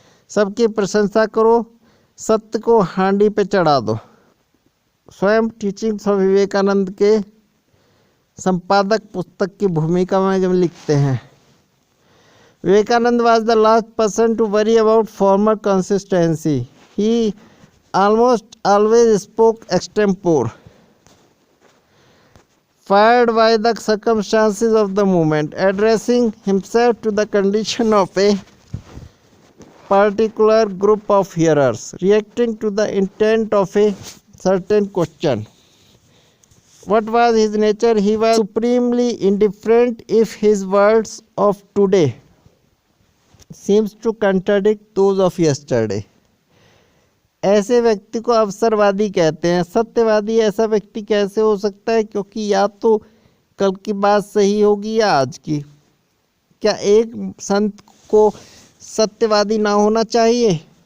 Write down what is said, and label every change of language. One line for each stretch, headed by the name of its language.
Hindi: सबकी प्रशंसा करो, सत्य को हांडी पे चढ़ा दो। स्वयं टीचिंग्स ऑफ विवेकानंद के संपादक पुस्तक की भूमिका में जब लिखते हैं, Vivekananda
English: Was the last person to worry about formal consistency. He almost always spoke extempore, fired by the circumstances of the moment, addressing himself to the condition of a particular group of hearers, reacting to the intent of a certain question. What was his nature? He was supremely indifferent if his words of today seems to contradict those of yesterday.
Hindi: ऐसे व्यक्ति को अवसरवादी कहते हैं। सत्यवादी ऐसा व्यक्ति कैसे हो सकता है, क्योंकि या तो कल की बात सही होगी या आज की। क्या एक संत को सत्यवादी ना होना चाहिए?